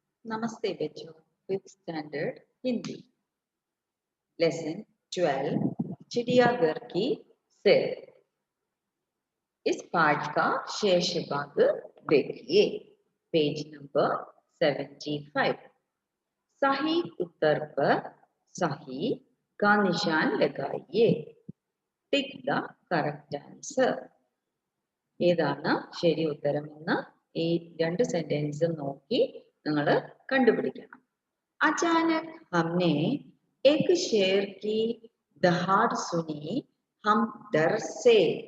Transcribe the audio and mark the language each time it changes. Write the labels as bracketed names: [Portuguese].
[Hindi] नमस्ते बच्चों, 5th standard Hindi lesson 12 चिड़ियाघर की सैर। इस पाठ का शेष भाग देखिए। Page number 75। सही उत्तर पर सही का निशान लगाइए। [English] Tick the correct answer. [Malayalam] ഏതാണ് ശരി ഉത്തരമെന്ന് ഈ രണ്ട് സെന്റൻസും നോക്കി നിങ്ങൾ കണ്ടുപിടിക്കണം. [Hindi] अचानक हमने एक शेर की दहाड़ सुनी, हम डर से.